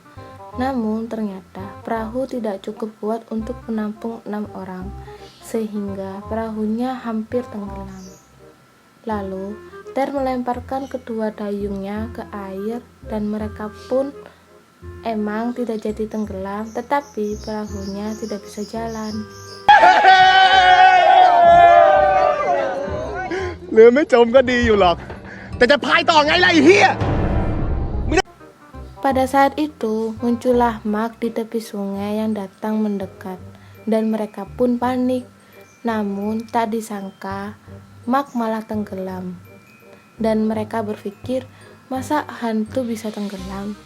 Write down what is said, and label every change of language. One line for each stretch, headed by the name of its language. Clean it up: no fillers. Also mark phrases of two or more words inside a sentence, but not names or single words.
Indonesian: Namun ternyata perahu tidak cukup kuat untuk menampung 6 orang, sehingga perahunya hampir tenggelam. Lalu Ter melemparkan kedua dayungnya ke air, dan mereka pun emang tidak jadi tenggelam, tetapi perahunya tidak bisa jalan.
Thai: เรือไม่จมก็ดีอยู่หรอก แต่จะพายต่อไงล่ะไอ้เหี้ย
Indonesian: Pada saat itu, muncullah Mark di tepi sungai yang datang mendekat, dan mereka pun panik. Namun, tak disangka, Mark malah tenggelam. Dan mereka berpikir, masa hantu bisa tenggelam?